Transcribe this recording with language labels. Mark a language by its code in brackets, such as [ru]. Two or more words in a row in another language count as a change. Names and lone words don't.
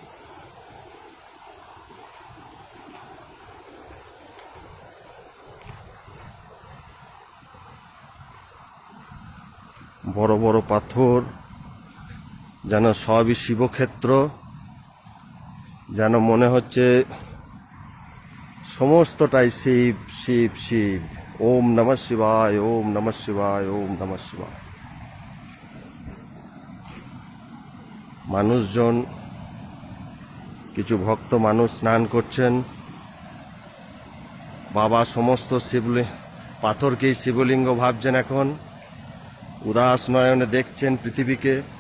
[bn] বড় বড় পাথর, যেন সবই শিবক্ষেত্র। যেন মনে হচ্ছে সমস্তটাই শিব শিব শিব। [sa] ওম নমঃ শিবায়, ওম নমঃ শিবায়, ওম নমঃ শিবায়। [bn] মানুষজন, কিছু ভক্ত মানুষ স্নান করছেন। বাবা সমস্ত পাথরকেই শিবলিঙ্গ ভাবছেন। এখন উদাস নয়নে দেখছেন পৃথিবীকে।